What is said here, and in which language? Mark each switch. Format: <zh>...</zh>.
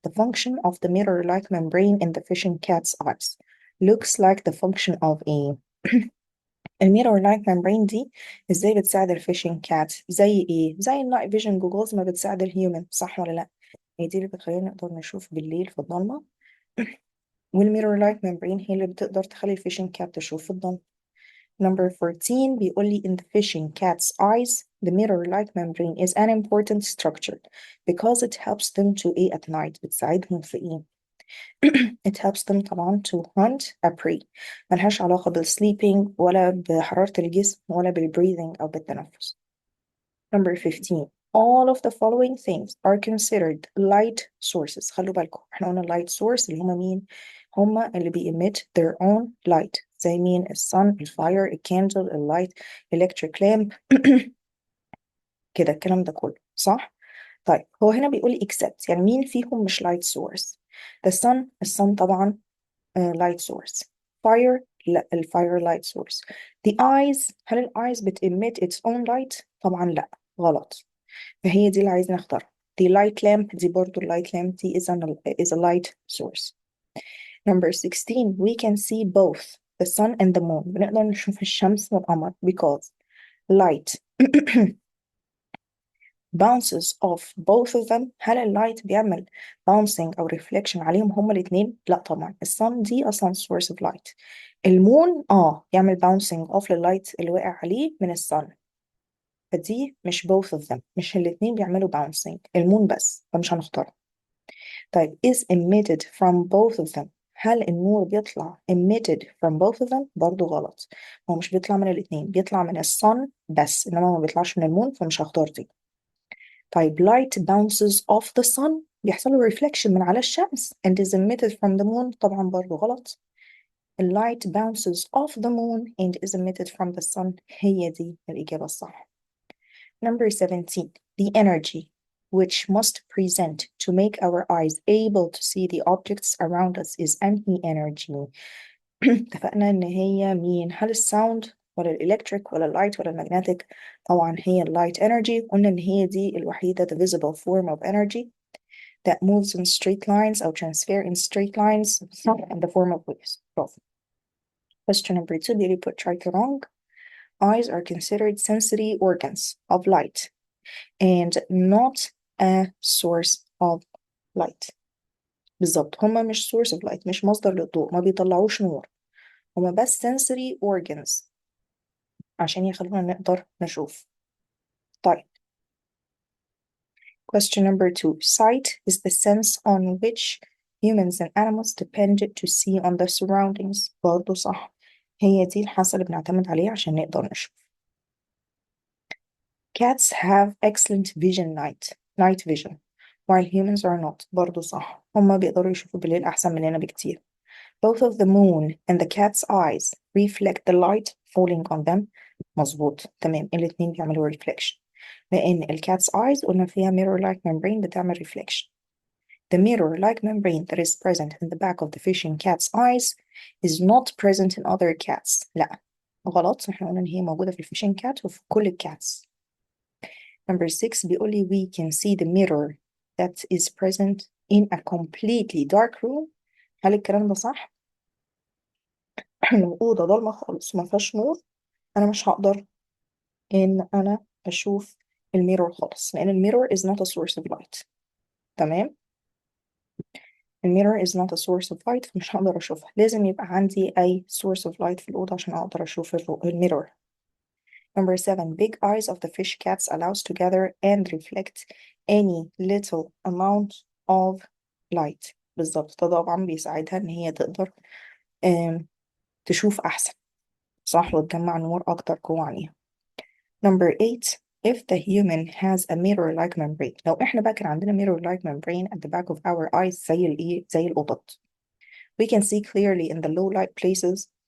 <en>The function of the mirror-like membrane in the fishing cat's eyes looks like the function of a</en> <ar>الميرور-like membrane دي ازاي بتساعد الفيشنج كات؟ زي ايه؟ زي النايت فيجن جوجلز ما بتساعد الهيومن، صح ولا لا؟ هي دي اللي بتخلينا نقدر نشوف بالليل في الضلمة، والميرور-like membrane هي اللي بتقدر تخلي الفيشنج كات تشوف في الضلمة.</ar> <en>Number 14</en> <ar>بيقول لي</ar> <en>in the fishing cat's eyes the mirror-like membrane is an important structure because it helps them to eat at night.</en> <ar>بتساعدهم في ايه؟</ar> <en>it helps them طبعا to hunt a prey.</en> <ar>ملهاش علاقة بالsleeping ولا بحرارة الجسم ولا بالbreathing أو بالتنفس.</ar> <en>Number 15. All of the following things are considered light sources.</en> <ar>خلوا بالكم احنا قلنا light source اللي هما مين؟ هما اللي</ar> <en>emit their own light.</en> <ar>زي مين؟ الsun، الفire، الcandle، الlight، electric lamp كده الكلام ده كله صح؟ طيب هو هنا بيقول لي except، يعني مين فيهم مش light source؟ the sun، الsun طبعا light source.</ar> <en>fire، لا الفire light source. the eyes، هل ال eyes emit its own light؟</en> <ar>طبعا لا، غلط. فهي دي اللي عايزين نختارها.</ar> <en>the light lamp</en> <ar>دي برضو</ar> <en>light lamp دي is a light source. Number 16. We can see both the sun and the moon.</en> <ar>بنقدر نشوف الشمس والقمر</ar> <en>because light bounces off both of them.</en> <ar>هل اللايت بيعمل bouncing أو reflection عليهم هما الاتنين؟ لا طبعا. الصن دي أصلا source of light. المون يعمل bouncing off لللايت اللي وقع عليه من الصن، فدي مش both of them، مش الاتنين بيعملوا bouncing، المون بس، فمش هنختار.</ar> <en>طيب is emitted from both of them.</en> <ar>هل النور بيطلع</ar> <en>emitted from both of them؟</en> <ar>برضو غلط، هو مش بيطلع من الاتنين، بيطلع من الصن بس إنما ما بيطلعش من المون، فمش هختار دي.</ar> <en>طيب light bounces off the sun،</en> <ar>بيحصل له reflection من على الشمس</ar> <en>and is emitted from the moon،</en> <ar>طبعا برضو غلط.</ar> <en>light bounces off the moon and is emitted from the sun،</en> <ar>هي دي الإجابة الصح.</ar> <en>Number 17. The energy which must present to make our eyes able to see the objects around us is</en> <ar>أنهي energy؟ اتفقنا إن هي مين؟ هل الساوند ولا الإلكتريك ولا اللايت ولا المagnetic؟ طبعا هي اللايت energy. قلنا إن هي دي الوحيدة</ar> <en>the visible form of energy that moves in straight lines أو transfer in straight lines in the form of waves.</en> <ar>برافو.</ar> <en>Question number 2 بيقول put right or wrong. Eyes are considered sensory organs of light and not a source of light.</en> <ar>بالظبط هما مش source of light، مش مصدر للضوء، ما بيطلعوش نور، هما بس sensory organs عشان يخلونا نقدر نشوف.</ar> <en>طيب question number 2. Sight is the sense on which humans and animals depend to see on the surroundings.</en> <ar>برضه صح، هي دي الحاسة اللي بنعتمد عليها عشان نقدر نشوف.</ar> <en>cats have excellent night vision while humans are not.</en> <ar>برضو صح، هما بيقدروا يشوفوا بالليل أحسن مننا بكتير.</ar> <en>Both of the moon and the cat's eyes reflect the light falling on them.</en> <ar>مظبوط، تمام، الاتنين بيعملوا reflection. لأن الcat's eyes قلنا فيها mirror-like membrane بتعمل reflection.</ar> <en>The mirror-like membrane that is present in the back of the fishing cat's eyes is not present in other cats.</en> <ar>لا، غلط، احنا قلنا ان هي موجودة في الفishing cat وفي كل الcats.</ar> <en>Number 6</en> <ar>بيقول لي</ar> <en>we can see the mirror that is present in a completely dark room.</en> <ar>هل الكلام ده صح؟ لو أوضة ضلمة خالص ما فيهاش نور، أنا مش هقدر إن أنا أشوف الميرور خالص، لأن الميرور</ar> <en>is not a source of light.</en> <ar>تمام؟ الميرور</ar> <en>is not a source of light،</en> <ar>فمش هقدر أشوفها. لازم يبقى عندي أي source of light في الأوضة عشان أقدر أشوف الميرور.</ar> <en>Number 7 big eyes of the fish cats allows to gather and reflect any little amount of light.</en> <ar>بالظبط، ده طبعا بيساعدها إن هي تقدر تشوف أحسن، صح، وتجمع نور أكتر جوه عينيها.</ar> <en>Number 8 if the human has a mirror-like membrane.</en> <ar>لو إحنا بقى كان عندنا mirror-like membrane</ar> <en>at the back of our eyes</en> <ar>زي القطط.</ar> <en>We can see clearly in the low light places.</en>